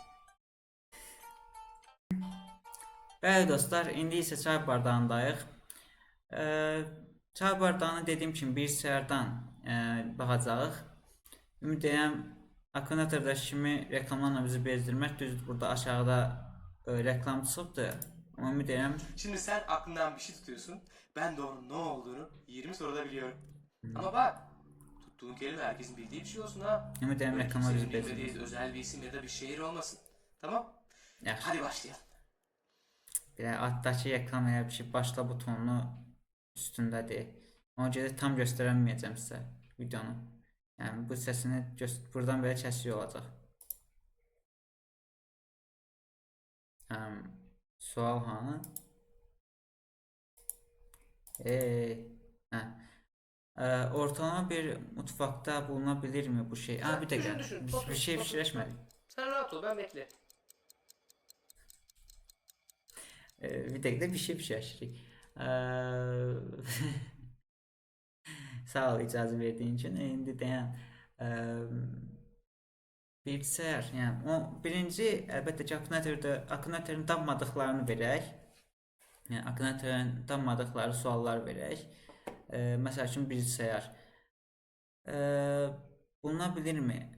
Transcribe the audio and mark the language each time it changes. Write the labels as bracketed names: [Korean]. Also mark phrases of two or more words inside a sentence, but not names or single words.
[Azerbaijani] Bəli dostlar, indi isə çay bardağındayıq. Çay bardağını dediyim kimi bir səhərdən baxacağıq. Ümid edirəm akkumulyatorda kimi reklamlarla bizi bezdirmək düzdür. Burada aşağıda reklam çıxıbdır. Ama ümid edirəm. [Turkish] Şimdi sen aklından bir şey tutuyorsun. Ben de onun ne olduğunu 20 soruda biliyorum. Ama bak, tuttuğun kelime herkesin bildiği bir şey olsun ha. [Azerbaijani] Ümid edirəm [Turkish] Böyle [Azerbaijani] reklamlar bizi [Turkish] kimsenin [Azerbaijani] bezdirmək. [Turkish] bilmediği özel bir isim ya da bir şehir olmasın. Tamam? [Azerbaijani] Yaxşı. [Turkish] Hadi başlayalım. [Azerbaijani] Bir də altdakı reklam elə bir şey başla butonunu üstündədir. Ona görə tam göstərəməyəcəm sizə videonu. Yəni bu səsini buradan belə kəsiyor olacaq. Sual hanı? [Turkish] Ortalama bir mutfakta bulunabilir mi bu şey? Bir dakika. Düşün. Bir şey pişiremedik. Sen rahat ol, ben bekle. Bir dakika bir şey pişiririk. [Azerbaijani] Sağ ol icazə verdiğin için. İndi dayan. Bilgisayar, yəni o birinci əlbəttə ki akkumulyatorun tapmadıqlarını verək. Yəni akkumulyatorun tapmadıqları suallar verək. Məsəl üçün bilgisayar. Buluna bilirmi?